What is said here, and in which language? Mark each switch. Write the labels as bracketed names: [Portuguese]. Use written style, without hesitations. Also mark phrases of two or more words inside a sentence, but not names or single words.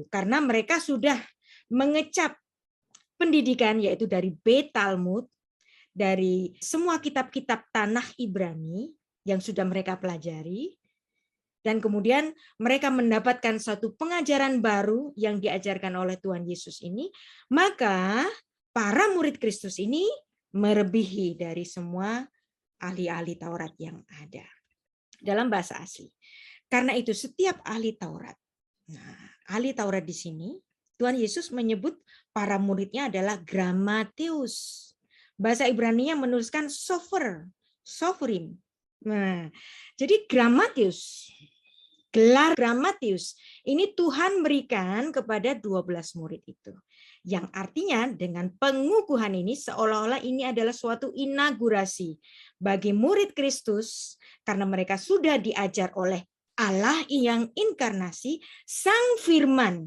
[Indonesian] Karena mereka sudah mengecap pendidikan, yaitu dari Beit Talmud, dari semua kitab-kitab tanah Ibrani yang sudah mereka pelajari, dan kemudian mereka mendapatkan satu pengajaran baru yang diajarkan oleh Tuhan Yesus ini, maka para murid Kristus ini melebihi dari semua ahli-ahli Taurat yang ada dalam bahasa asli. Karena itu setiap ahli Taurat, nah, ahli Taurat di sini Tuhan Yesus menyebut para muridnya adalah grammateus. Bahasa Ibrani-nya menuliskan [Hebrew] סופר, סופרים. [Indonesian] Nah, jadi grammateus, gelar grammateus ini Tuhan berikan kepada 12 murid itu. Yang artinya dengan pengukuhan ini seolah-olah ini adalah suatu inaugurasi bagi murid Kristus karena mereka sudah diajar oleh Allah yang inkarnasi, Sang Firman.